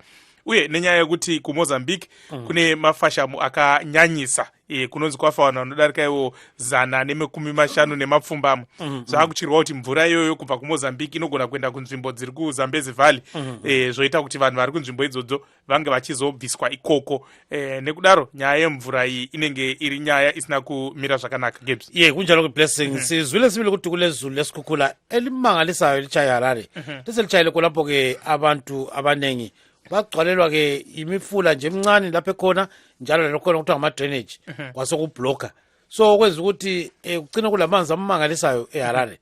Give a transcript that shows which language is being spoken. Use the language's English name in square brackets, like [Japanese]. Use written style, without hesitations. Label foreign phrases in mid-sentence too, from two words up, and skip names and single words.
[Shona] Uye nenyaya yekuti kuMozambique kune mafashamu akanyanyisa, kunonzi kwafa vanhu vanodarika iwo 150 nemapfumbamo. Zvakuchirwa kuti mvura iyoyo kubva kuMozambique inogona kuenda kunzvimbo dziri kuZambezi Valley, zvoita kuti vanhu vari kunzvimbo idzodzo vange vachizobviswa ikoko. Nekudaro nyaya yemvura iyi inenge iri nyaya isina kumira zvakanaka. Gibbs. [North Ndebele] Kunjalo Blessing. Sizwile sibili kuti kulezulu lesikhukhula elimangalisayo lichaya Harare. Liselichayile kulapho ke abantu abanengi bagcwalelwa ke imifula nje emncane lapha ekhona, njalo lokho kuthiwa ama-drainage kwasokubloka. So kwenza ukuthi ugcina kulamanzi amangalisayo eHarare.